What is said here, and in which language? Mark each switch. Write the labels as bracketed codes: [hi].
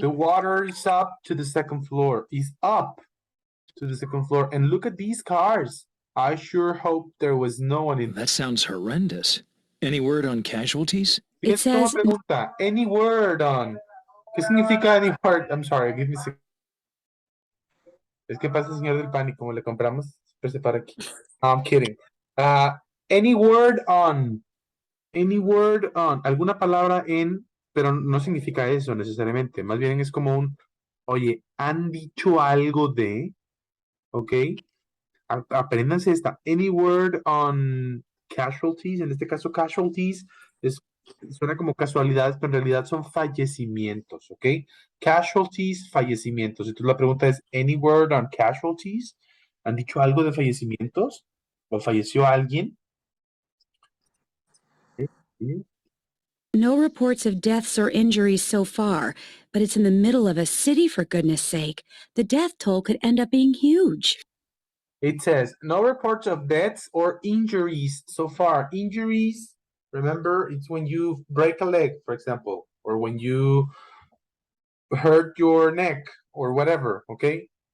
[en] The water is up to the second floor. Is up to the second floor. And look at these cars. I sure hope there was no one in. That sounds horrendous. Any word on casualties? It [es] Fíjate cómo [en] says... [es] pregunta. [en] Any word on. [es] ¿Qué significa [en] any word? I'm sorry, give me a second. [es] Es que pasa el señor del pan y como le compramos, siempre se para aquí. [en] I'm kidding. Any word on. Any word on. [es] Alguna palabra en, pero no significa eso necesariamente. Más bien es como un, oye, han dicho algo de, ¿ok? Apréndanse esta. [en] Any word on casualties. [es] En este caso, casualties suena como casualidades, pero en realidad son fallecimientos, ¿ok? Casualties, fallecimientos. Entonces la pregunta es, [en] any word on casualties? [es] ¿Han dicho algo de fallecimientos? ¿O falleció alguien? ¿Sí? [en] No reports of deaths or injuries so far, but it's in the middle of a city, for goodness sake. The death toll could end up being huge. It says, no reports of deaths or injuries so far. Injuries, remember, it's when you break a leg, for example, or when you hurt your neck or whatever, okay?